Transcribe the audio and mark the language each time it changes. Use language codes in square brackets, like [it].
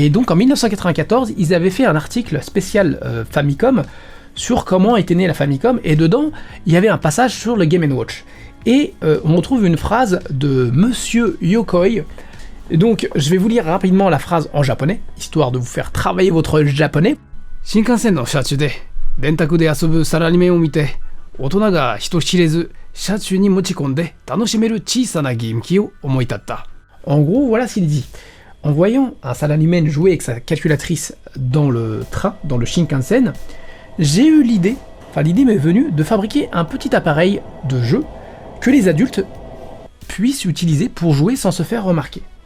[fr] Et donc en 1994, ils avaient fait un article spécial Famicom sur comment était née la Famicom, et dedans, il y avait un passage sur le Game & Watch. Et on retrouve une phrase de monsieur Yokoi. Et donc, je vais vous lire rapidement la phrase en japonais, histoire de vous faire travailler votre japonais. [ja] 新幹線の車中で電卓で遊ぶサラリーメンを見て、大人が人知れず車中に持ち込んで楽しめる小さなゲーム機を思い立った。 [fr] En gros, voilà ce qu'il dit. En voyant un salaryman jouer avec sa calculatrice dans le train, dans le Shinkansen, j'ai eu l'idée, l'idée m'est venue de fabriquer un petit appareil de jeu que les adultes puissent utiliser pour jouer sans se faire remarquer.